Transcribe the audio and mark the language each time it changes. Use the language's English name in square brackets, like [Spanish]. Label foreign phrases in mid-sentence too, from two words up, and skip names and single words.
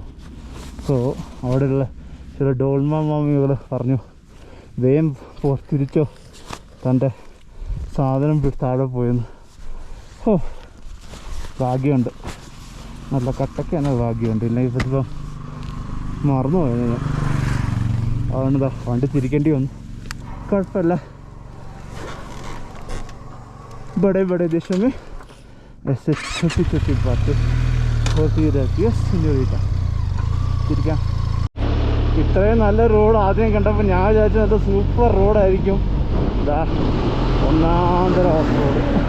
[Malayalam] സോ അവിടെയുള്ള ചില ഡോൾമ മാമികൾ പറഞ്ഞു വേഗം തിരിച്ചോ, തൻ്റെ സാധനം താഴെ പോയെന്ന്. ഓ ഭാഗ്യമുണ്ട്, നല്ല കട്ടക്കാണ് ഭാഗ്യമുണ്ട്. ഇല്ലെങ്കിൽ ഇപ്പം മറന്നു പോയത് ഞാൻ. അതുകൊണ്ടാ വണ്ടി തിരിക്കേണ്ടി വന്നു. കുഴപ്പമില്ല. [Hindi] बड़े बड़े देशों में ऐसे छोटी छोटी बातें होती रहती है सिन्योरिटा. [Malayalam] തിരിക്കാം. ഇത്രയും നല്ല റോഡ് ആദ്യം കണ്ടപ്പോൾ ഞാൻ വിചാരിച്ചു നല്ല സൂപ്പർ റോഡായിരിക്കും. ഇതാ ഒന്നാന്തരം ഓഫ് റോഡ്.